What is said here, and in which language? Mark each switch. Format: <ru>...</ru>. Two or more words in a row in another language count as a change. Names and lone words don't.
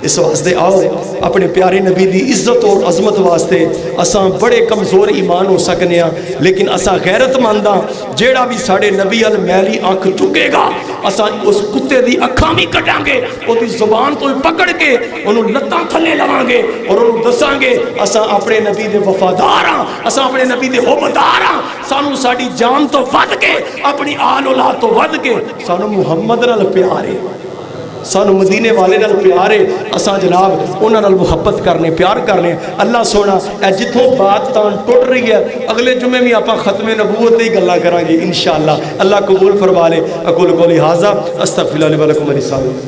<pa>اس واسطے آؤ اپنے پیارے نبی دی عزت اور عظمت واسطے اساں بڑے کمزور ایمان ہو سکنے ہیں، لیکن اساں غیرت مانداں جیڑا بھی ساڑے نبی میلی آنکھ چکے گا اساں اس کتے دی اکھاں بھی کٹاں گے، او دی زبان تو پکڑ کے انہوں لتاں تھلے لواں گے اور انہوں دساں گے اساں اپنے نبی دے وفادار ہاں، اساں اپنے نبی دے حبدار ہاں، سانو ساڑی جان تو ود کے اپنی آل اولاد تو ود کے سانو محمد نال پیارے، سانو مدینے والے نال پیارے، اساں جناب انہاں نال محبت کرنے پیار کرنے۔ اللہ سونا اے جتھوں بات تان ٹوٹ رہی ہے اگلے جمعے میں آپاں ختم نبوت دی گلاں کران گے انشاءاللہ۔ اللہ قبول فرما لے۔</pa> <ar>اقول قولی ھذا استغفر اللہ لی و لکم ولسائر</ar>